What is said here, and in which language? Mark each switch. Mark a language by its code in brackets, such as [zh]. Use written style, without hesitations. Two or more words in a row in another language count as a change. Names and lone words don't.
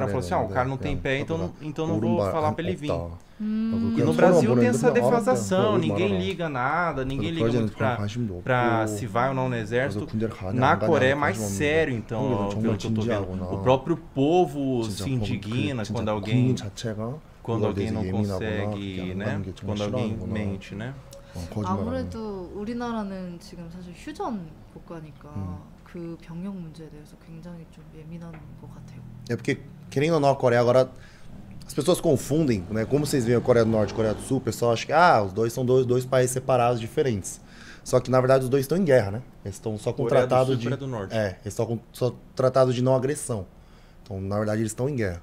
[pt] Falaram assim, o cara não tem pé, então não vou falar pra ele vir. E no Brasil tem essa defasação, ninguém liga nada, ninguém liga muito pra se vai ou não no exército. Na Coreia é mais sério, então, pelo que eu tô vendo. O próprio povo se indigna quando alguém não consegue, né? Quando alguém mente, né? [ko] 아무래도 우리나라는 지금 사실 휴전 국가니까 그 병역 문제에 대해서 굉장히 좀 예민한 것 같아요. [pt] É porque, querendo ou não, a Coreia agora... As pessoas confundem, né? Como vocês veem a Coreia do Norte e a Coreia do Sul, o pessoal acha que os dois são dois países separados, diferentes. Só que, na verdade, os dois estão em guerra, né? Eles estão só com tratado de... Coreia do Norte. Eles estão só tratado de não agressão. Então, na verdade, eles estão em guerra.